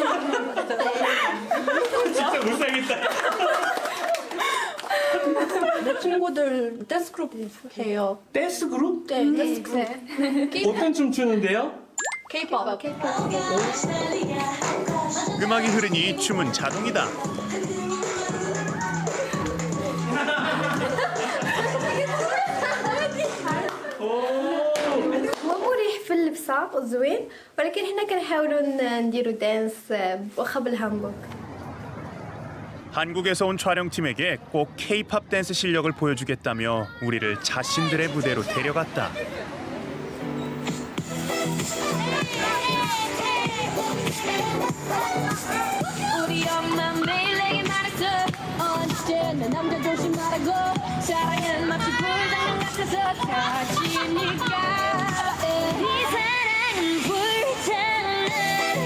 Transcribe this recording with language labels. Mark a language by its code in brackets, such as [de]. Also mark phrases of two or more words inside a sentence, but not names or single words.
[ko] 진짜 못 살겠다. 내 친구들 댄스 그룹 해요. 댄스 그룹? 네, 댄스 그룹. 어떤 춤 추는데요? K-pop. 음악이 흐르니 춤은 자동이다. [ar] هو مريح في اللبسة وزوين ولكن هنا كنحاولوا نديروا دانس واخا بالهامبورغ. [ko] 한국에서 온 촬영팀에게 꼭 K-팝 댄스 실력을 보여주겠다며 우리를 자신들의 무대로 데려갔다. 우리 엄마 매일 내게 말했어 언제 남자 조심 말고 사랑은 마치 불닭 같아서 터지니까 이 사랑은 불타는